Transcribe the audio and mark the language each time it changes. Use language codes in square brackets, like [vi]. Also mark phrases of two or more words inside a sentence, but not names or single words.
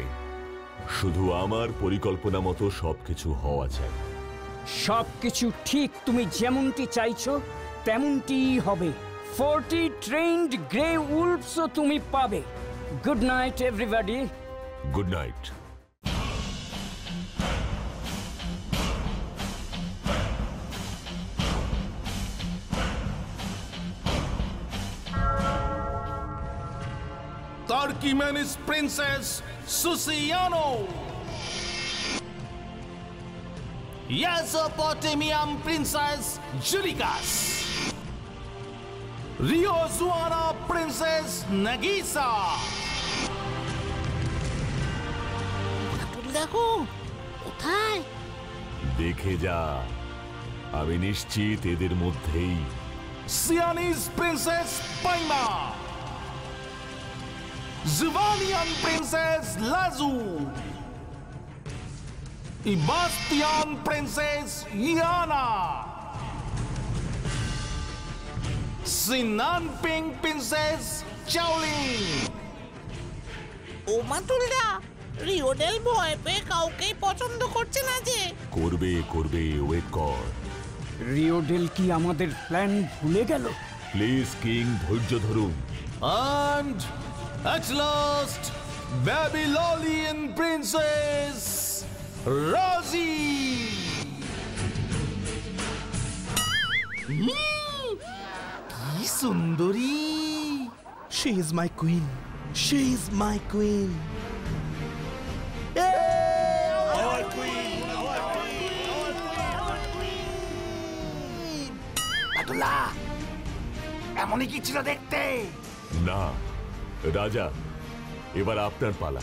[bn] শুধু আমার পরিকল্পনা মতো সবকিছু হওয়া চাই। সবকিছু ঠিক তুমি যেমনটি চাইছো তেমনটিই হবে। 40 [en] trained grey wolves [bn] তুমি পাবে। [en] Good night everybody. Good night. Turkmenis Princess Susiano, Mesopotamian Princess Julikas, Riozuana Princess Nagisa. [bn] দেখো কোথায়। দেখে যা, আমি নিশ্চিত এদের মধ্যেই। Siamese Princess Paima, Zivanian Princess Lazu, Ibastian Princess Iana, Sinanping Princess Chaoling. ও মাতুলদা, রিওডেল ভয় পেয়ে কাউকেই পছন্দ করছে না যে। করবে, ওয়েট কর। রিওডেল কি আমাদের প্ল্যান ভুলে গেল? [en] please king, [bn] ধৈর্য ধরুন। [en] And at last, Babylonian Princess Rosie. [bn] কি সুন্দরী! [en] She is my queen. She is my queen. [bn] বাটুলা, এমনই কি ছিল দেখতে? না রাজা, এবার আপনার পালা।